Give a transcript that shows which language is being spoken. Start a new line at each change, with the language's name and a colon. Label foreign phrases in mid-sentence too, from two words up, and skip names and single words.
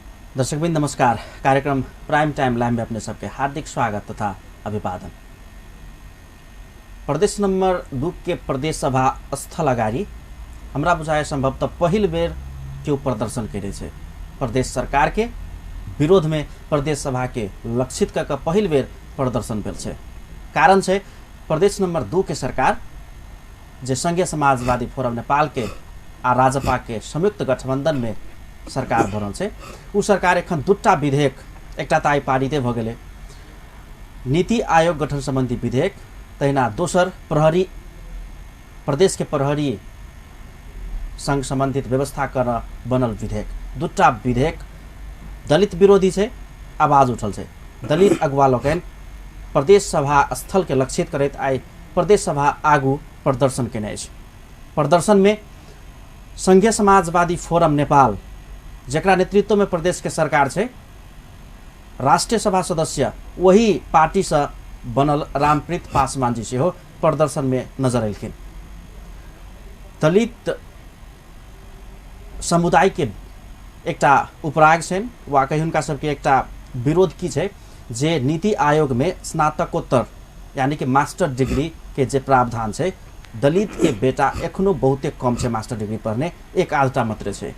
Maithili: दर्शकबिन नमस्कार। कार्यक्रम प्राइम टाइम लाइव में अपने सबके हार्दिक स्वागत तथा अभिवादन। प्रदेश नंबर 2 के प्रदेश सभा स्थल अगाडि हमरा बुझाए संभवतः पहिल बेर क्यों प्रदर्शन करे छे। प्रदेश सरकार के विरोध में प्रदेश सभा के लक्षित कर पहिल बेर प्रदर्शन भेल छे। कारण छे प्रदेश नंबर 2 के सरकार जे संघीय समाजवादी फोरम नेपाल के आ राजपा के संयुक्त गठबंधन में सरकार बनल छे। उ सरकार एखन दूटा विधेयक एकटा त आइ पारिते भ गेलै नीति आयोग गठन संबंधी विधेयक, तहिना दोसर प्रहरी प्रदेश के प्रहरी संघ संबंधित व्यवस्था गर्न बनल विधेयक। दूटा विधेयक दलित विरोधी छे, आवाज उठल छे। दलित अगुवा लोकनि प्रदेश सभा स्थल के लक्षित करैत आइ प्रदेश सभा आगू प्रदर्शन केने अछि। प्रदर्शन में संघीय समाजवादी फोरम नेपाल जेकरा नेतृत्व में प्रदेश के सरकार छे, राष्ट्रीय सभा सदस्य वही पार्टी से बनल रामप्रीत पासवान जी सेहो प्रदर्शन में नजर अयलखिन। दलित समुदाय के एकटा उपराग छेन वा कहीं हुनका सबके एकटा विरोध की छे जे नीति आयोग में स्नातकोत्तर यानी कि मास्टर डिग्री के जे प्रावधान छे, दलित के बेटा एखनो बहुते कम छे मास्टर डिग्री पढ़ने, एक आधटा मात्र छे।